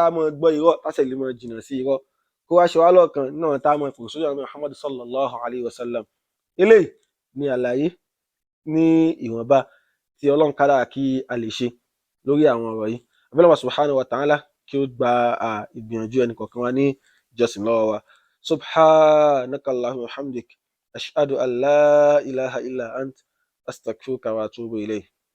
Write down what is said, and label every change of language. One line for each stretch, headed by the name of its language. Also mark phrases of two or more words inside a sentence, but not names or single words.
Yoruba: a mọ̀ gbọ́ irọ́ tá a sì lè mọ̀ jìnnà sí irọ́ kó wá ṣe wá lọ́kàn náà tá a mọ̀ pè sójú àwọn Muhammad
Arabic: صلى الله عليه وسلم
Yoruba: eléyìí ni àlàyé ní ìwọ̀nba tí Ọlọ́run kádàrá kí a lè ṣe lórí àwọn ọ̀rọ̀ yìí abẹ́lẹ́ wa
Arabic: سبحانه وتعالى
Yoruba: kí ó gba ìgbìyànjú ẹnì kọ̀ọ̀kan wa ní ìjọsìn lọ́wọ́ wa
Arabic: سبحانك اللهم وبحمدك أشهد أن لا إله إلا أنت أستغفرك وأتوب إليك